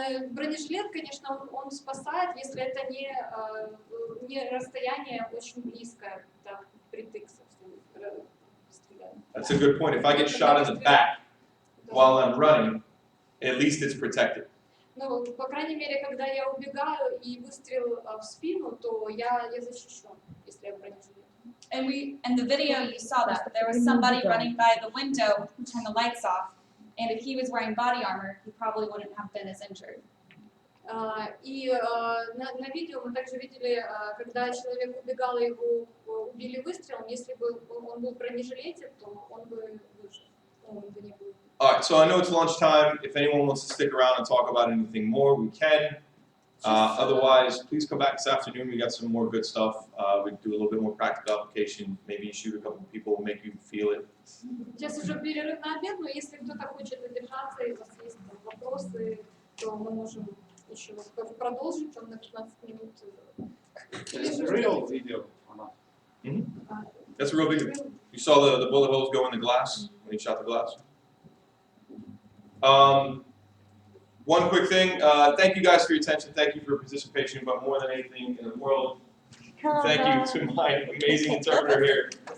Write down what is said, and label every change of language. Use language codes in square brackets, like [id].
[ru] Бронежилет, конечно, он спасает, если это не расстояние очень близкое, да, впритык, собственно, стреляют. [en] That's a good point. If I get shot in the back while I'm running, at least it's protected. [ru] Ну, по крайней мере, когда я убегаю и выстрел в спину, то я защищен, если я в бронежилете. [en] And in the video you saw that there was somebody running by the window who turned the lights off, and if he was wearing body armor, he probably wouldn't have been as injured. [ru] И на видео мы также видели, когда человек убегал и его убили выстрелом, если бы он был в бронежилете, то он бы выжил, он бы не был. [en] All right, so I know it's lunchtime. If anyone wants to stick around and talk about anything more, we can. Otherwise, please come back this afternoon. We got some more good stuff. We can do a little bit more practical application. Maybe shoot a couple of people, make you feel it. [ru] Сейчас уже перерыв на обед, но если кто-то хочет задержаться и у вас есть вопросы, то мы можем еще продолжить там на 15 минут. [en] It's a real video or not? That's a real video. You saw the bullet holes go in the glass when he shot the glass. One quick thing, thank you guys for your attention, thank you for your participation, but more than anything in the world, thank you to my amazing interpreter here.